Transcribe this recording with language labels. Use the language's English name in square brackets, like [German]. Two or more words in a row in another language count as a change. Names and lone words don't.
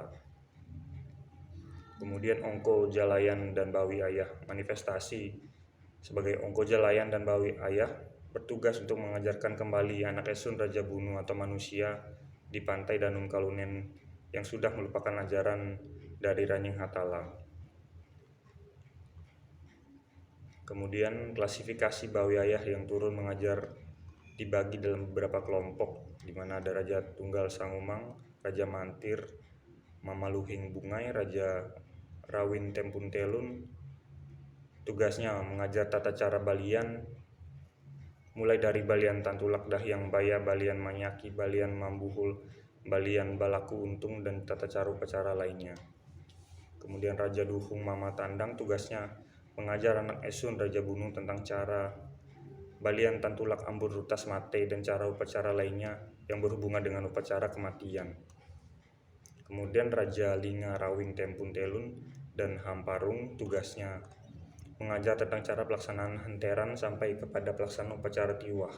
[Indonesian] Kemudian Ongko Jalayan dan Bawi Ayah manifestasi sebagai Ongko Jalayan dan Bawi Ayah bertugas untuk mengajarkan kembali anak esun Raja Bunu atau manusia di pantai Danum Kalunen yang sudah melupakan ajaran dari Ranying Hatala. Kemudian klasifikasi Bawi Ayah yang turun mengajar dibagi dalam beberapa kelompok, di mana ada Raja Tunggal Sangumang, Raja Mantir, Mamaluhing Bungai, Raja Rawin Tempun Telun. Tugasnya mengajar tata cara balian, mulai dari balian Tantulak Dahyang Baya, balian Manyaki, balian Mambuhul, balian Balaku Untung, dan tata cara upacara lainnya. Kemudian Raja Duhung Mama Tandang tugasnya mengajar anak esun Raja Bunu tentang cara balian Tantulak Ambur Rutas Mate dan cara upacara lainnya yang berhubungan dengan upacara kematian. Kemudian Raja Linga Rawing Tempun Telun dan Hamparung tugasnya mengajar tentang cara pelaksanaan henteran sampai kepada pelaksanaan upacara tiwah.